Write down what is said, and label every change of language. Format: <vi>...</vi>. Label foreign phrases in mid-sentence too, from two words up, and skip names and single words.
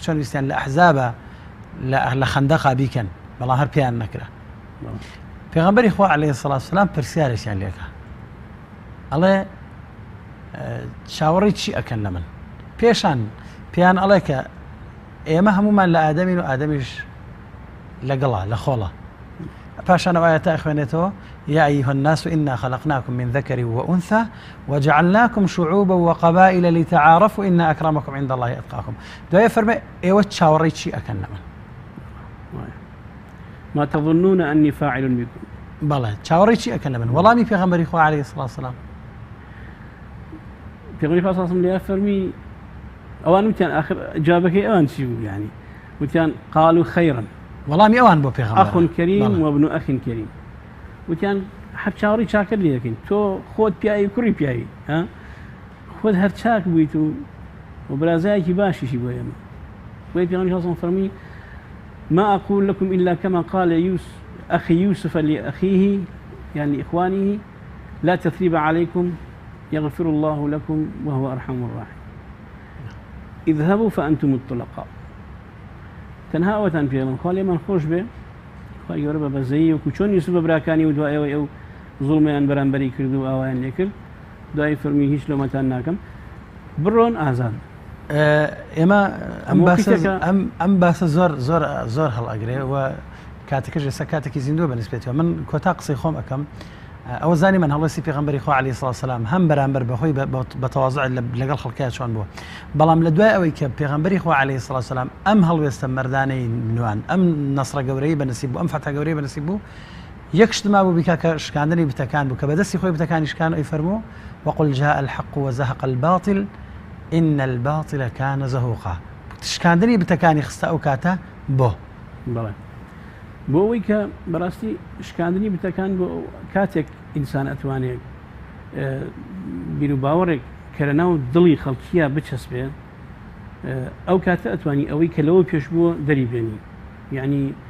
<ckb>چۆن ویستیان لە ئەحزابە لە خەندەقا بیکەن بەڵام هەر پێیان نەکرا پێغەمبەری خوا</ckb> <ar>عەلەیهی سەڵاتو وەسەلام</ar> <ckb>پرسیارێکیان لێکا ئەڵێ چاوەڕێی چی ئەکەن لە من پێشان پێیان ئەڵێ کە ئێمە هەمومان لە ئادەمین و ئادەمیش لەگەڵا لە خۆڵە پاشان ئەو ئایەتە ئەخوێنێتەوە</ckb> <ar>يا أيها الناس إنا خلقناكم من ذكر وأنثى وجعلناكم شعوبا وقبائل لتعارفوا إن أكرمكم عند الله أتقاكم</ar> <ckb>دوای فەرمێ ئێوە چاوەڕێی چی ئەکەن لە من</ckb> <ar>ما تظنون أني فاعل بكم</ar> <ckb>بەڵێ چاوەڕێی چی ئەکەن لە من وەڵامی پێغەمبەری خوا</ckb> <ar>عەلەیهی سەڵاتو وەسەلام</ar> <ckb>پێغەمبەری خوا</ckb> <ar>صلی الله عليه</ar> <ckb>فەرمی ئەوان وتیان آخر جوابەکەی ئەوان چی بوو يعني وتیان</ckb> <ar>قالوا خيرا</ar> <ckb>وەڵامی ئەوان بۆ پێغەمبەر</ckb> <ar>أخ كريم وابن أخ كريم</ar> <ckb>وتیان هەر چاوەڕێی چاکر لێ دەکەین تۆ خۆت پیاوی کوڕی پیاوی ها خۆت هەر چاک بوویت و برازایەکی باشیشی بۆ ئێمە بۆیە پێغەمبەری خوا فەرمی</ckb> <ar>ما أقول لكم إلا كما قال أخي يوسف لأخيه يعني لإخوانه لا تثريب عليكم يغفر الله لكم وهو أرحم الراحمين اذهبوا فأنتم الطلقاء</ar> <ckb>تەنها ئەوەتان پێڵم خوا لێمان خۆش بێ خی گەورە بە بەزەیی وەکو چۆن یوسف بە براکانی و دوایەوەی ئەو زوڵمیان بەرامبەری کرد و ئاوایان لێ کرد دوای فەرمی هیچ لۆمەتان ناکەم بڕۆن ئازاد ئێمە ئەم باسە زۆر هەڵئەگرێ و کاتێکەش ئێستا کاتێکی زیندووە بەنسبێتەوە من کۆتا قسەی خۆم ئەەکەم ئەوە زانی من هەڵەسی پێغەمبەری خوا</ckb> <ar>عەلەیهی سەڵاتو وەسەلام</ar> <ckb>هەم بەرامبەر بەخۆی بە تەواضع لەگەڵ خەڵکیان چۆن بووە بەڵام لە دوای ئەوەی کە پێغەمبەری خوا</ckb> <ar>عەلەیهی سەڵاتو وەسەلام</ar> <ckb>ئەم هەڵوێستە مەردانەی نوان ئەم نەسرە گەورەی بەنسیب بوو ئەم فەتحە گەورەی بەنسیب بوو یەک شتما بوو بیکا کە شکاندنی بتەکان بوو کە بەدەستی خۆی بتەکانی شکان ئەی فەرموو</ckb> <ar>وقل جاء الحق وزهق الباطل إن الباطل كان زهوقا</ar> <ckb>شکاندنی بتەکانی خستە ئەو کاتە بۆ بەڵێ بۆ ئەوەی کە بەڕاستی شکاندنی بتەکان بۆ کاتێک ئینسان ئەتوانێت بیر و باوەڕێک کە لەناو دڵی خەڵکیە بچەسبێ ئەو کاتە ئەتوانی ئەوەی کە لەوە پێش بووە دەریبێنی یعنی</ckb>